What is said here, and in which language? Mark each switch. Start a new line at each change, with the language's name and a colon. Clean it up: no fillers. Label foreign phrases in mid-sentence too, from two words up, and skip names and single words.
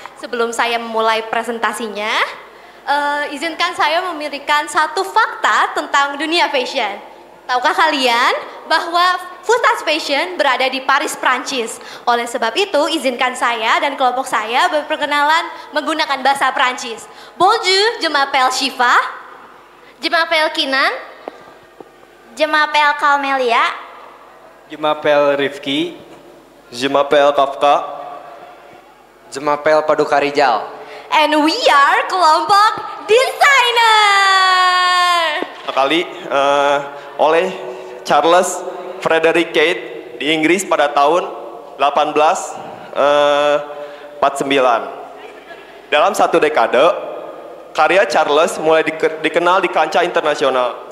Indonesian: Sebelum saya memulai presentasinya, izinkan saya memberikan satu fakta tentang dunia fashion. Tahukah kalian bahwa Fustas Fashion berada di Paris, Prancis? Oleh sebab itu, izinkan saya dan kelompok saya berperkenalan menggunakan bahasa Prancis.
French: Bonjour, je m'appelle Shiva. Je m'appelle Kinan. Je m'appelle Kalmelia. Je m'appelle Rifki. Je m'appelle Kafka. Je m'appelle Paduka Rijal.
English: And we are
Indonesian: kelompok desainer. Kali oleh Charles Frederick Kate di Inggris pada tahun 1849. Dalam satu dekade, karya Charles mulai dikenal di kancah internasional.